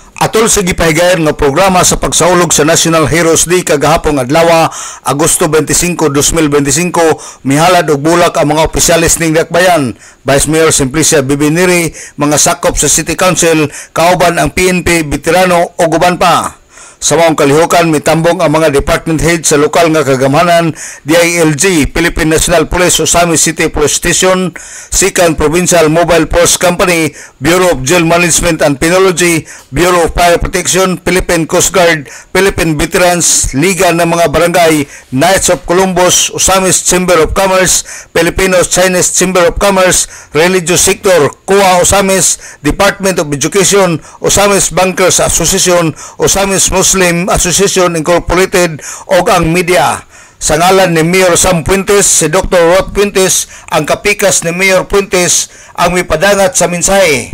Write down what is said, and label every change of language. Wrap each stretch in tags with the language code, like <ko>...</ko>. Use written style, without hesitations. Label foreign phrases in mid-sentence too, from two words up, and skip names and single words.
<ceb>Atol sa gipahigayon nga programa sa pagsaulog sa National Heroes Day kagahapon adlaw Agosto 25, 2025 mihalad og bulak ang mga opisyalis ning dakbayan. Vice Mayor Simplicia Bibiniri, mga sakop sa City Council, kauban ang PNP, veterano o guban pa. Sa maong kalihukan, mitambong ang mga</ceb> <en>department head</en> <ceb>sa lokal nga kagamhanan, DILG, Philippine National Police, Osamis City Police Station, Sikan Provincial Mobile Force Company, Bureau of Jail Management and Penology, Bureau of Fire Protection, Philippine Coast Guard, Philippine Veterans, Liga ng mga Barangay, Knights of Columbus, Osamis Chamber of Commerce, Filipino-Chinese Chamber of Commerce, Religious Sector, COA Osamis, Department of Education, Osamis Bankers Association, Osamis Muslim Association Incorporated o ang media. Sa ngalan ni Mayor Sam Puentes, si Dr. Rod Puentes, ang kapikas ni Mayor Puentes ang mipadangat sa mensahe.</ceb>